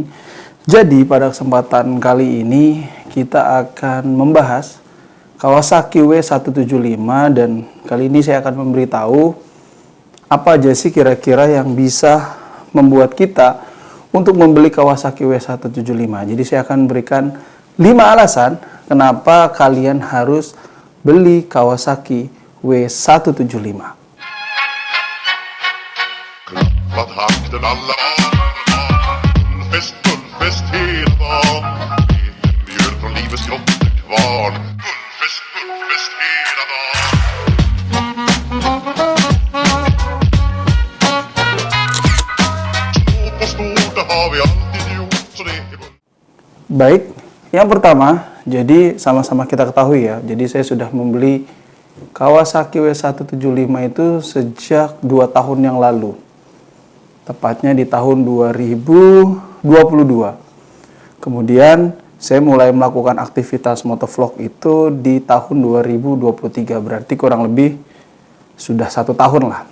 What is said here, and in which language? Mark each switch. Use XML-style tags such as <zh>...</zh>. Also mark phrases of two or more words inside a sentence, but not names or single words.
<id>Jadi pada kesempatan kali ini kita akan membahas Kawasaki W175 dan kali ini saya akan memberitahu apa aja sih kira-kira yang bisa membuat kita untuk membeli Kawasaki W175. Jadi saya akan berikan 5 alasan kenapa kalian harus beli Kawasaki W175.</id> <sv>Takten alla Fullfest hela dagen Mjöl från livets grottekvarn Fullfest hela dagen Små på stort, det har vi alltid gjort så det är...</sv> <id>Baik, yang pertama, jadi sama-sama kita ketahui ya, jadi saya sudah membeli Kawasaki W175 itu sejak 2 tahun yang lalu. Tepatnya di tahun 2022. Kemudian saya mulai melakukan aktivitas motovlog itu di tahun 2023, berarti kurang lebih sudah 1 tahun lah.</id>